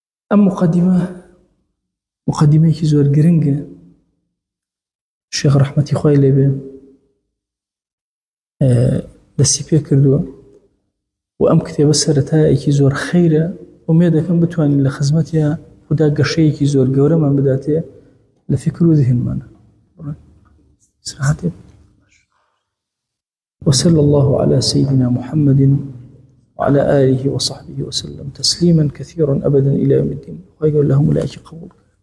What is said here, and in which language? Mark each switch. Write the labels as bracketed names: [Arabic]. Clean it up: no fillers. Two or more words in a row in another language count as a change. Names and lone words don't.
[Central Kurdish] ئەم مقدمەیەکی زۆر گرنگە شێخ ڕەحمەتی خوای لێبێ دەستی پێ کردووە و ئەم کتێبە سەرەتایەکی زۆر خەیرە ومێ دەکەم بتوانین لە خزمەتیە خوددا گەشەیەکی زۆر گەورەمان بداتێ لە فکر و ذهنمانە [Arabic] وصلى الله على سيدنا محمد وعلى آله وصحبه وسلم تسليما كثيرا أبدا إلى يوم الدين ويقول لهم أولئك قبول